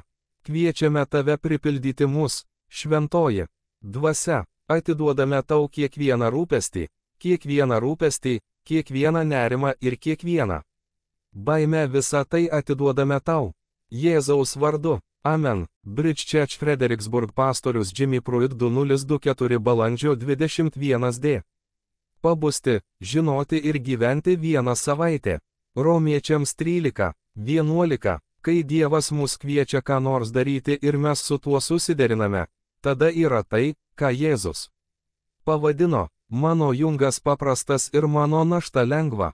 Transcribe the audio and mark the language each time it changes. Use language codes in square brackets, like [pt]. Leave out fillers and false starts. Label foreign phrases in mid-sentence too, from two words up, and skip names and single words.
[lt] Kviečiame tave pripildyti mus, šventoji dvasia, atiduodame tau kiekvieną rūpestį, kiekvieną nerimą ir kiekvieną baimę, visą tai atiduodame tau. Jėzaus vardu, amen. Bridge Church Fredericksburg pastorius Jimmy Pruitt 2024 balandžio 21d. Pabusti, žinoti ir gyventi vieną savaitę. Romiečiams 13:11. Kai Dievas mus kviečia ką nors daryti ir mes su tuo susideriname, tada yra tai, ką Jėzus pavadino, mano jungas paprastas ir mano našta lengva.